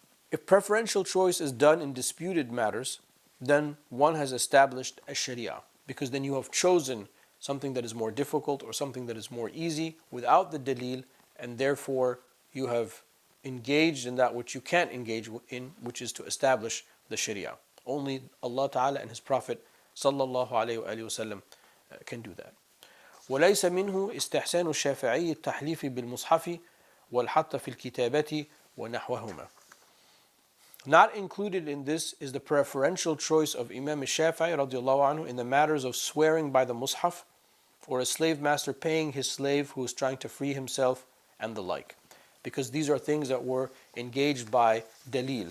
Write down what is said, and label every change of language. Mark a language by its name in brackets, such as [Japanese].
[English] If preferential choice is done in disputed matters, then one has established a sharia, because then you have chosen something that is more difficult or something that is more easy without the dalil, and therefore you have engaged in that which you can't engage in, which is to establish the sharia. Only Allah Ta'ala and His Prophet sallallahu alayhi wa sallam can do that. [Arabic] وليس منه استحسان الشافعي التحليف بالمصحف والحط في الكتابة ونحوهما. [English] Not included in this is the preferential choice of Imam Shafi'i radiallahu anhu in the matters of swearing by the mushaf, or a slave master paying his slave who is trying to free himself, and the like. Because these are things that were engaged by dalil.